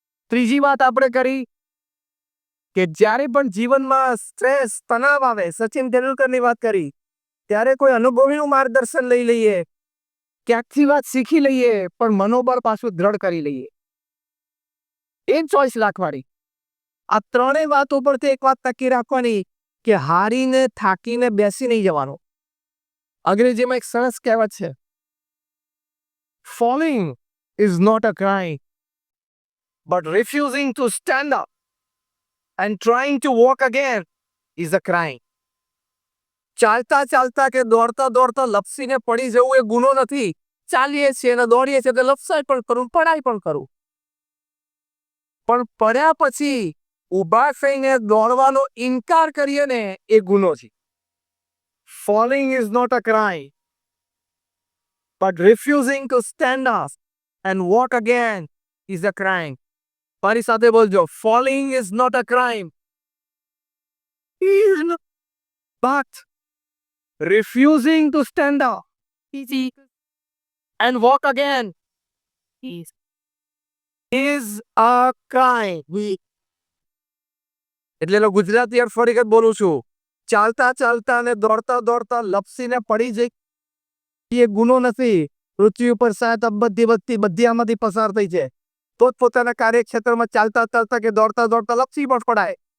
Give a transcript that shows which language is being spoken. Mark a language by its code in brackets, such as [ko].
[gu] ત્રીજી વાત આપણે કરી કે જ્યારે પણ જીવનમાં સ્ટ્રેસ, તણાવ આવે, સચિન તેંડુલકરની વાત કરી, ત્યારે કોઈ અનુભવીનું માર્ગદર્શન લઈ લઈએ, ક્યાંકથી વાત શીખી લઈએ, પણ મનોબળ પાછું દ્રઢ કરી લઈએ. એ ચોઈસ રાખવાની. આ ત્રણેય વાતો પરથી એક વાત નક્કી રાખવાની કે હારીને થાકીને બેસી નહીં જવાનું. અંગ્રેજીમાં એક સરસ કહેવત છે, [en] falling is not a crime, but refusing to stand up and trying to walk again is a crime. [gu] ચાલતા ચાલતા કે દોડતા દોડતા લપસીને પડી જવું એ ગુનો નથી. ચાલીએ છીએ અને દોડીએ છીએ તો લપસાય પણ કરું, પડાય પણ કરું, પણ પડ્યા પછી ઊભા થઈને દોડવાનો ઇનકાર કરીએ ને એ ગુનો છે. [en] Falling is not a crime, but refusing to stand up and walk again is a crime. [gu] મારી સાથે બોલજો, [en] falling is not a crime, but refusing to stand up and walk again is a crime. [gu] એટલે ગુજરાતી અર્થ ફરી બોલું છું, ચાલતા ચાલતા અને દોડતા દોડતા લપસીને પડી જઈ એ ગુનો નથી. પૃથ્વી ઉપર 7 અબજ બધી આમાંથી પસાર થઈ છે, પોતપોતાના કાર્યક્ષેત્રમાં ચાલતા ચાલતા કે દોડતા દોડતા લપસી પણ પડાય.